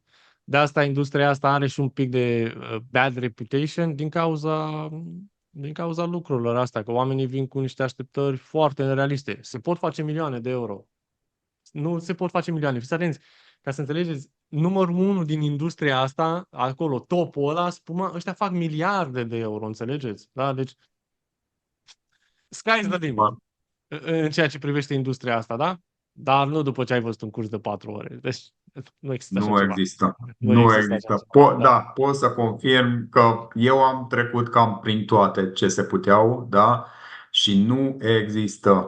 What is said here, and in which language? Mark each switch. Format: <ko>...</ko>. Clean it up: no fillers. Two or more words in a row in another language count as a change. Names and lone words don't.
<ro>De asta industria asta are și un pic de</ro> <en>bad reputation</en> <ro>din cauza lucrurilor astea, că oamenii vin cu niște așteptări foarte nerealiste. Se pot face milioane de euro. Nu se pot face milioane. Fiți atenți, ca să înțelegeți, numărul 1 din industria asta, acolo, topul ăla, spuma, ăștia fac miliarde de euro, înțelegeți? Da? Deci,</ro> <en>sky's the limit</en> <ro>în ceea ce privește industria asta, da? Dar nu după ce ai văzut un curs de 4 ore. Deci, nu există așa Nu ceva. există. Nu Nu există așa există. ceva. Da? Da, pot să confirm că eu am trecut cam prin toate ce se puteau, da? Și nu există.</ro>